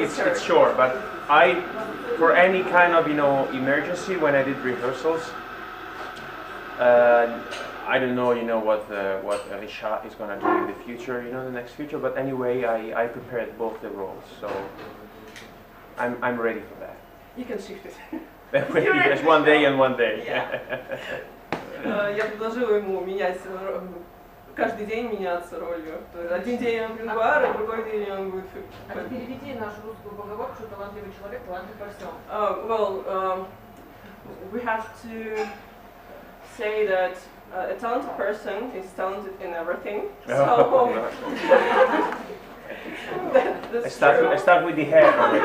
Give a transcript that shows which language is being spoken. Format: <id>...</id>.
<en>It's short, but for any kind of emergency when I did rehearsals, I don't know what Richard is gonna do in the future, the next future. But anyway, I prepared both the roles, so I'm ready for that. You can shift it. Yes, one day and one day.</en> <ru>Я предложила ему менять каждый день меняться ролью. То есть один день он Грингуар, а другой день он будет... А ты переведи нашу русскую поговорку, что талантливый человек талантлив во всем.</ru> <en>We have to say that a talented person is talented in everything. So that's true. I start with the hair already.</en>